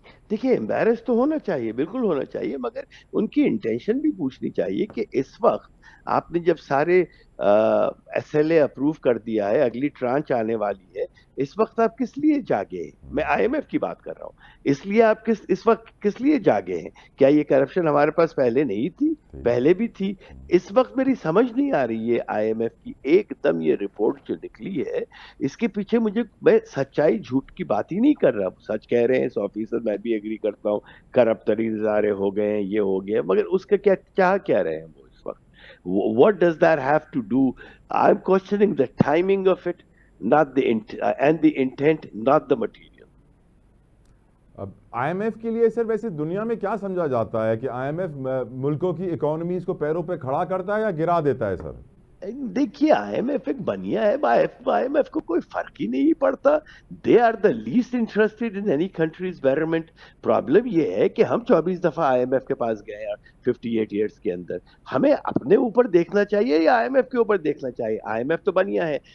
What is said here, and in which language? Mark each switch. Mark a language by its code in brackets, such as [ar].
[ur] دیکھیے امبیرس تو ہونا چاہیے، بالکل ہونا چاہیے، مگر ان کی انٹینشن بھی پوچھنی چاہیے کہ اس وقت آپ نے جب سارے ایس ایل اے اپروو کر دیا ہے، اگلی ٹرانچ آنے والی ہے، اس وقت آپ کس لیے جاگے ہیں؟ میں آئی ایم ایف کی بات کر رہا ہوں، اس لیے آپ اس وقت کس لیے جاگے ہیں؟ کیا یہ کرپشن ہمارے پاس پہلے نہیں تھی؟ پہلے بھی تھی۔ اس وقت میری سمجھ نہیں آ رہی ہے آئی ایم ایف کی ایک دم یہ رپورٹ جو نکلی ہے، اس کے پیچھے میں سچائی جھوٹ کی بات ہی نہیں کر رہا، سچ کہہ رہے ہیں 100%، میں بھی ایگری کرتا ہوں، کرپٹ ترین ادارے ہو گئے ہیں، یہ ہو گیا، مگر اس کا کیا چاہ کیا رہے ہیں وہ اس وقت؟ [en] what does that have to do? I'm questioning the timing of it, not the and the intent, not the material. [ur] اب آئی ایم ایف کے لیے سر ویسے دنیا میں کیا سمجھا جاتا ہے کہ آئی ایم ایف ملکوں کی اکانومیز کو پیروں پہ کھڑا کرتا ہے یا گرا دیتا ہے سر؟ دیکھیے آئی ایم ایف ایک بنیا ہے، آئی ایم ایف کو کوئی فرق ہی نہیں پڑتا، [en] They are the least interested in any countries betterment. [ur] Problem یہ ہے کہ ہم 24 دفعہ آئی ایم ایف کے پاس گئے ہیں 58 ایئرس کے اندر، ہمیں اپنے اوپر دیکھنا چاہیے یا آئی ایم ایف کے اوپر دیکھنا چاہیے؟ آئی ایم ایف تو بنیا ہے،